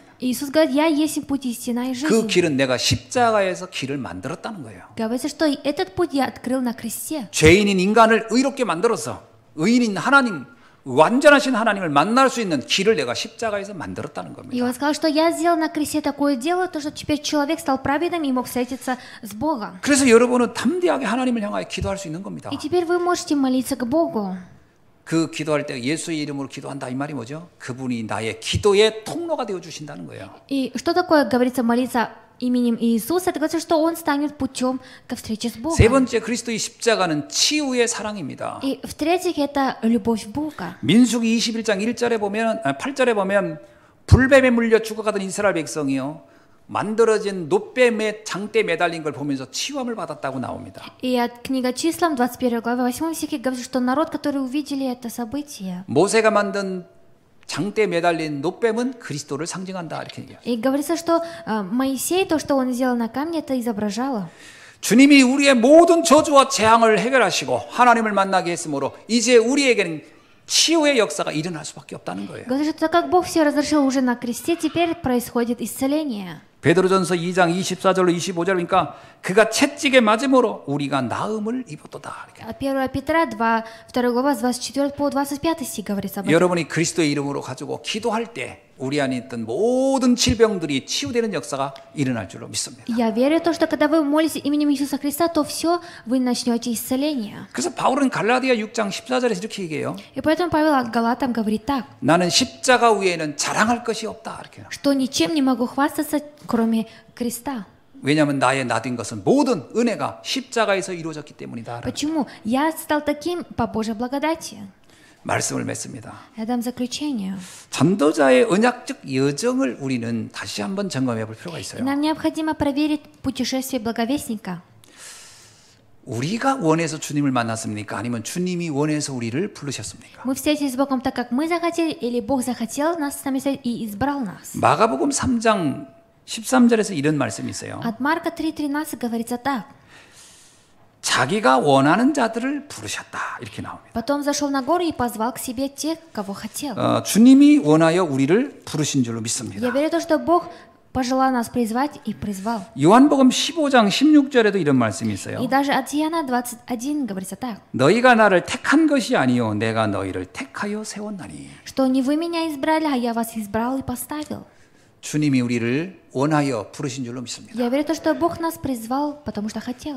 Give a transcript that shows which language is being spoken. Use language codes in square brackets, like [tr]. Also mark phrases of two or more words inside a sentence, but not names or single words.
[ru] Иисус говорит, я есть путь, истина и [ko] 그 [ru] жизнь. [ko] 길은 내가 십자가에서 길을 만들었다는 거예요. [ru] Говорится, что этот путь я открыл на кресте. [ko] 죄인인 인간을 의롭게 만들어서 의인인 하나님, 완전하신 하나님을 만날 수 있는 길을 내가 십자가에서 만들었다는 [ru] И [ko] 겁니다. [ru] он сказал, что я сделал на кресте такое дело, то, что теперь человек стал праведным и мог встретиться с Богом. [ko] 그래서 여러분은 담대하게 하나님을 향하여 기도할 수 있는 겁니다. [ru] И теперь вы можете молиться к Богу. [ko] 그 기도할 때 예수의 이름으로 기도한다 이 말이 뭐죠? 그분이 나의 기도의 통로가 되어 주신다는 거예요. [ru] И что такое, говорится, молиться именем Иисуса? Это говорится, что Он станет путем ко встрече с [ko] 세 [ru] Богом. [ko] 번째 그리스도의 십자가는 치유의 사랑입니다. [ru] И в-третьих, это любовь Бога. [ko] 민수기 21장 1절에 보면 8절에 보면 불뱀에 물려 죽어가던 이스라엘 백성이요 만들어진 놋뱀에 장대 매달린 걸 보면서 치유함을 받았다고 나옵니다. [ru] И от книга Числам, 21 глава, 8 стихе говорится, что народ, который увидели это событие, [ko] 모세가 만든 장대 매달린 놋뱀은 그리스도를 상징한다 이렇게 얘기해요. [ru] и говорится, что Моисей, то, что он сделал на камне, это изображало. [ko] 주님이 우리의 모든 저주와 재앙을 해결하시고 하나님을 만나게 했으므로 이제 우리에게는 치유의 역사가 일어날 수밖에 없다는 거예요. [ru] Говорится, что так как Бог все разрешил уже на кресте, теперь происходит исцеление. [ko] 베드로전서 2장 24절로 25절이니까 그가 채찍에 맞음으로 우리가 나음을 입었도다. 이렇게. [ru] От 1 Петра 2 глава, с 24 по 25 стих говорится об этом. [ko] 여러분이 그리스도의 이름으로 가지고 기도할 때 우리 안에 있던 모든 질병들이 치유되는 역사가 일어날 줄로 믿습니다. [ru] Я верю в то, что когда вы молитесь именем Иисуса Христа, то все, вы начнете исцеление. [ko] 그래서 바울은 갈라디아 6장 14절에서 이렇게 얘기해요. [ru] И поэтому Павел от Галатам говорит так, [ko] 나는 십자가 위에는 자랑할 것이 없다. 이렇게. [ru] что ничем не могу хвастаться, кроме креста. [ko] 왜냐하면 나의 나된 것은 모든 은혜가 십자가에서 이루어졌기 때문이다. [ru] Почему? Я стал таким по Божьей благодати. [ko] 말씀을 맺습니다. [ru] Я дам заключение. [ko] 전도자의 언약적 여정을 우리는 다시 한번 점검해 볼 필요가 [ru] И [ko] 있어요. [ru] нам необходимо проверить путешествие благовестника. [ko] 우리가 원해서 주님을 만났습니까? 아니면 주님이 원해서 우리를 부르셨습니까? [ru] Мы встретились с Богом так, как мы захотели, или Бог захотел нас с нами встретить и избрал нас. [ko] 마가복음 3장 13절에서 이런 말씀이 있어요. [ru] От Марка 3:13 говорится так. [ko] 자기가 원하는 자들을 부르셨다. 이렇게 나옵니다. [ru] Потом зашел на гору и позвал к себе тех, кого хотел. [ko] 주님이 원하여 우리를 부르신 줄로 믿습니다. [ru] Я верю в то, что Бог пожелал нас призвать и призвал. [ko] 요한복음 15장 16절에도 이런 말씀이 있어요. [ru] И даже от Иоанна 21 говорится так, [ko] 너희가 나를 택한 것이 아니요 내가 너희를 택하여 세웠나니. [ru] что не вы меня избрали, а я вас избрал и поставил. [ko] 주님이 우리를 원하여 부르신 줄로 믿습니다. [ru] Я верю в то, что Бог нас призвал, потому что хотел.